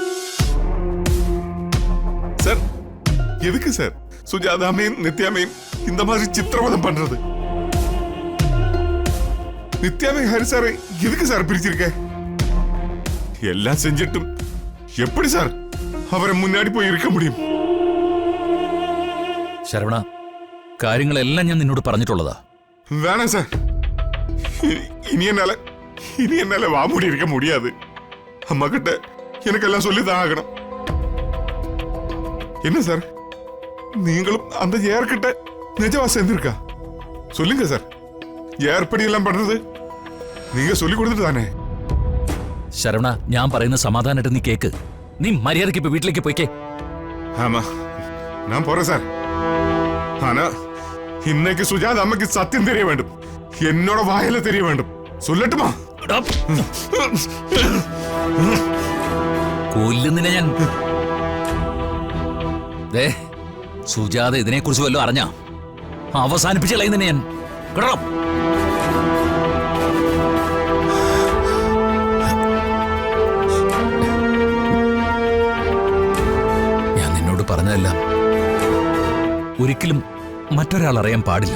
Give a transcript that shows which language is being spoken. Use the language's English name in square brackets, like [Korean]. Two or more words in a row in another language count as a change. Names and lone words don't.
[Tamil] சார், எதுக்கு சார் சுஜாதாமையும் நித்யாமையும் இந்த மாதிரி சித்திரவதம் பண்றது? நித்யாமை ஹரி சார் எதுக்கு சார் பிரிச்சிருக்க? எல்லாம் செஞ்சிட்டும் எப்படி சார் அவரை முன்னாடி போய் இருக்க முடியும்? [Malayalam] ശരവണ, കാര്യങ്ങളെല്ലാം ഞാൻ നിന്നോട് പറഞ്ഞിട്ടുള്ളതാ. [Tamil] வேணாம் சார். இனி என்னால வா மூடி இருக்க முடியாது. அம்மா கிட்ட எனக்கெல்லாம் சொல்லிதான் ஆகணும். என்ன சார், நீங்களும் அந்த ஏர்கிட்ட நிஜமா சேர்ந்திருக்கா? சொல்லுங்க சார், ஏற்படி எல்லாம் பண்றது நீங்க சொல்லி கொடுத்துட்டு தானே? [Malayalam] ശരവണ, ഞാൻ പറയുന്ന സമാധാനമായിട്ട് നീ കേക്ക്. നീ മര്യാദയ്ക്ക് ഇപ്പൊ വീട്ടിലേക്ക് പോയിക്കേ. [Tamil] ஆமா, நான் போறேன் சார். ஆனா இன்னைக்கு சுஜாத அம்மைக்கு சத்தியம் தெரிய வேண்டும். என்னோட வாயில தெரிய வேண்டும். சொல்லட்டுமா? [Malayalam] കൊല്ലുന്നിനെ ഞാൻ. സുജാത ഇതിനെ കുറിച്ച് വല്ലതും അറിഞ്ഞ അവസാനിപ്പിച്ച് കളയുന്നതിനെ ഞാൻ. കേട്ടോ? ഞാൻ നിന്നോട് പറഞ്ഞതല്ല ഒരിക്കലും മറ്റൊരാൾ അറിയാൻ പാടില്ല.